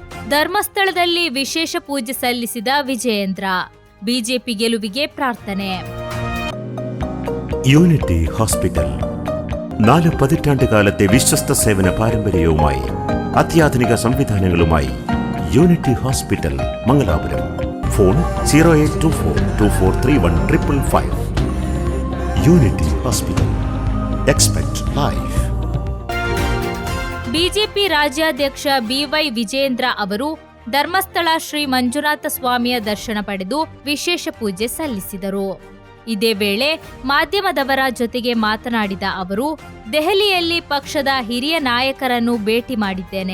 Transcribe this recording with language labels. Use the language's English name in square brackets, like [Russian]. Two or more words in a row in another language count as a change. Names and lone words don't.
[Kannada] ಧರ್ಮಸ್ಥಳದಲ್ಲಿ ವಿಶೇಷ ಪೂಜೆ ಸಲ್ಲಿಸಿದ ವಿಜಯೇಂದ್ರ. ಬಿಜೆಪಿ ಗೆಲುವಿಗೆ ಪ್ರಾರ್ಥನೆ. [Malayalam] യൂണിറ്റി ഹോസ്പിറ്റൽ 4 പതിറ്റാണ്ടുകാലത്തെ വിശ്വസ്ത സേവന പാരമ്പര്യവുമായി അത്യാധുനിക സംവിധാനങ്ങളുമായി യൂണിറ്റി ഹോസ്പിറ്റൽ മംഗലാപുരം. ഫോൺ 0824243155. യൂണിറ്റി ഹോസ്പിറ്റൽ. [English] expect life. [Kannada] ಬಿಜೆಪಿ ರಾಜ್ಯಾಧ್ಯಕ್ಷ ಬಿವೈ ವಿಜಯೇಂದ್ರ ಅವರು ಧರ್ಮಸ್ಥಳ ಶ್ರೀ ಮಂಜುನಾಥ ಸ್ವಾಮಿಯ ದರ್ಶನ ಪಡೆದು ವಿಶೇಷ ಪೂಜೆ ಸಲ್ಲಿಸಿದರು. ಇದೇ ವೇಳೆ ಮಾಧ್ಯಮದವರ ಜೊತೆಗೆ ಮಾತನಾಡಿದ ಅವರು, ದೆಹಲಿಯಲ್ಲಿ ಪಕ್ಷದ ಹಿರಿಯ ನಾಯಕರನ್ನು ಭೇಟಿ ಮಾಡಿದ್ದೇನೆ.